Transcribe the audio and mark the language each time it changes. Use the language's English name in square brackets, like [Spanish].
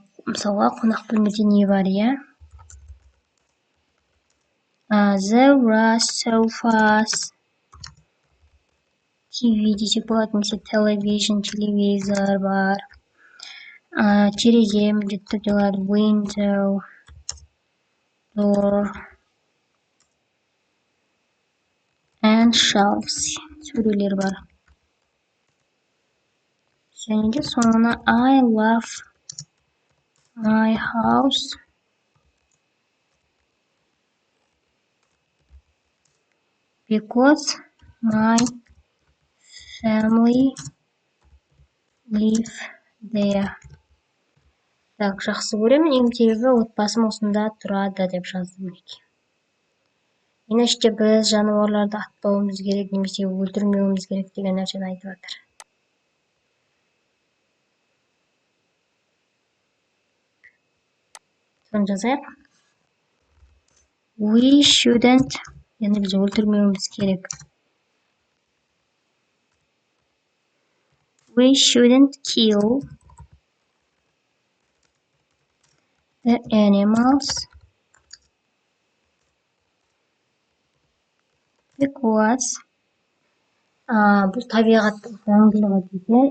[Kazakh] Мысалға қонақ бөлмеде не бар, [English] There are sofas. [Kazakh] TV десек болады, немесе телевизор бар. Терезе міндетті түрде болады. [English] Window, door, and shelves. [Kazakh] Сөрелер бар. Және де соңына [English] I love my house because my family live there. [Kazakh] Так, жақсы көремін, ең себебі отбасым осында тұрады деп жаздым. Енеште біз жануарларды атпауымыз керек, немесе өлтірмеуіміз керек деген нәрсені айтып жатыр. Соны жазайық. [English] We shouldn't, [Kazakh] яғни біз өлтірмеуіміз керек. [English] We shouldn't kill the animals because [Kazakh] бұл табиғаттың заңдылығы дейді.